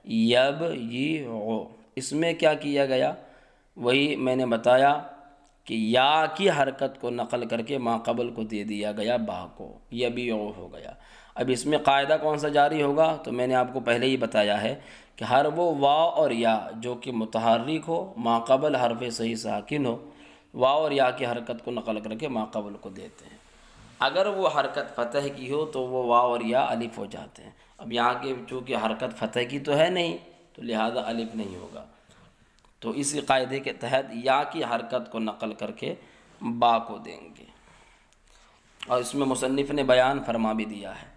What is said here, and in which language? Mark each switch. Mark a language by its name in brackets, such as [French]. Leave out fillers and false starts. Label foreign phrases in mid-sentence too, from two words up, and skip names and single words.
[Urdu] یبیعو۔ اس میں کیا کیا گیا؟ وہی میں نے بتایا کہ یا کی حرکت کو نقل کر کے ما قبل کو دے دیا گیا، با کو، یبیعو ہو گیا۔ اب اس میں قاعدہ کون سا جاری ہوگا؟ تو میں نے آپ کو پہلے ہی بتایا ہے کہ ہر وہ واو اور یا جو کہ متحرک ہو، ما قبل حرف صحیح ساکن ہو، واو اور یا کی حرکت کو نقل کر کے ما قبل کو دیتے ہیں۔ اگر وہ حرکت فتح کی ہو تو وہ واو اور یا الف ہو جاتے ہیں۔ اب یہاں کے چونکہ حرکت فتح کی تو ہے نہیں، تو لہذا الف نہیں ہوگا۔ تو اسی قاعدے کے تحت یا کی حرکت کو نقل کر کے با کو دیں گے، اور اس میں مصنف نے بیان فرما بھی دیا ہے۔